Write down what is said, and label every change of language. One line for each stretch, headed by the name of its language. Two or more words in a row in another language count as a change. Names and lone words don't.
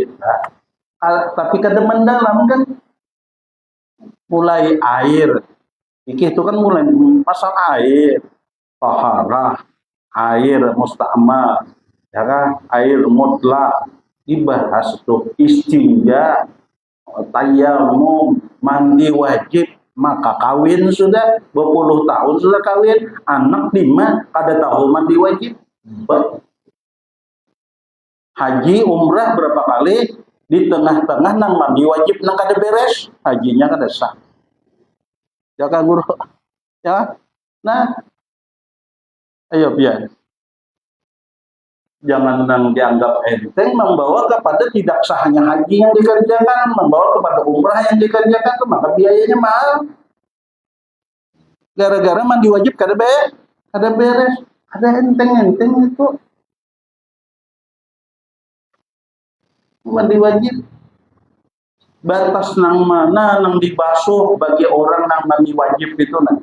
Indonesian: Nah, tapi kadang mendalam kan mulai air. Fikih itu kan mulai masalah air, taharah, air musta'mal, ya kan? Air mutlak dibahas tuh istinja, tayamum, mandi wajib, maka kawin sudah berpuluh tahun sudah kawin, anak 5 kada tahu mandi wajib.
Banjar: Haji umrah berapa kali di tengah-tengah nang mandi wajib nang kada beres, hajinya kada sah.
Indonesian: Ya kan guru? Ya. Nah, ayo biar jangan dianggap enteng membawa kepada tidak sahnya haji yang dikerjakan, membawa kepada umrah yang dikerjakan, maka biayanya mahal.
Banjar: Gara-gara mandi wajib kada beres, ada enteng-enteng itu mandi wajib. Batas nang mana nang dibasuh bagi orang nang mandi wajib itu nah.